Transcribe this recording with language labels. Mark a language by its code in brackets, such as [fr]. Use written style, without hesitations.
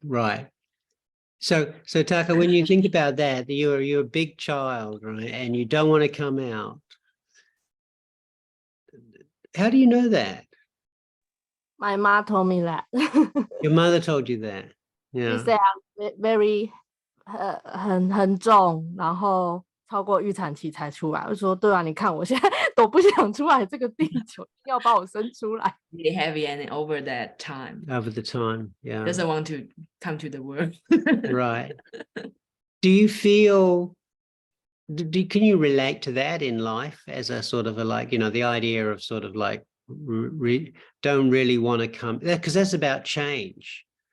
[en] Right. So Taka, when you think about that, you're a big child, right? And you don't want to come out. How do you know that? My mom told me that. Your mother told you that. Yeah. She said I'm very [zh] 很重，然后超过预产期才出来。我说对啊，你看我现在都不想出来这个地球，要把我生出来。 [en] Really heavy and over that time. Over the time, yeah. Doesn't want to come to the world. Right. Do you feel? Can you relate to that in life as a sort of the idea of sort of like don't really want to come, because that's about change.